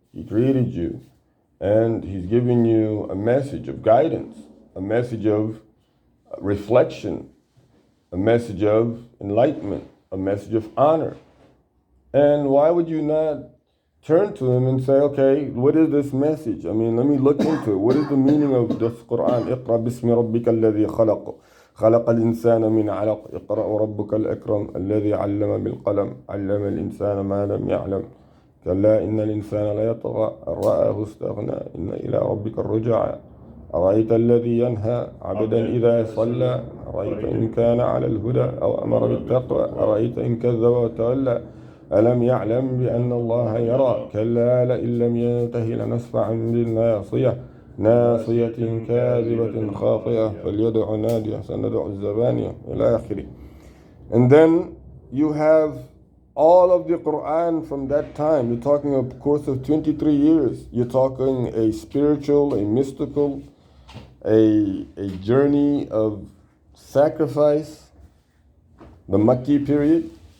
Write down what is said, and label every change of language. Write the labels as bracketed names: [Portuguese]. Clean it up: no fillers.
[English] He created you. And He's giving you a message of guidance, a message of reflection, a message of enlightenment, a message of honor. And why would you not turn to Him and say, okay, what is this message? I mean, let me look into it. What is the meaning of this Quran? [Arabic] اقرأ باسم ربك الذي خلق خلق الإنسان من علق اقرأ وربك الأكرم الذي علم بالقلم علم الإنسان ما لم يعلم كلا إن الإنسان ليطغى أن رآه استغنى إن إلى ربك الرجعى أرأيت الذي ينهى عبدا إذا صلى أرأيت إن كان على الهدى أو أمر بالتقوى أرأيت إن كذب وتولى ألم يعلم بأن الله يرى كلا لئن لم ينته لنسفعا بالناصية ناصية كاذبة خاطئة فليدع ناديه سندع الزبانية إلى آخره. [English] And then you have all of the Quran from that time. You're talking a course of 23 years. You're talking a spiritual, a mystical, a journey of sacrifice, the Makki period.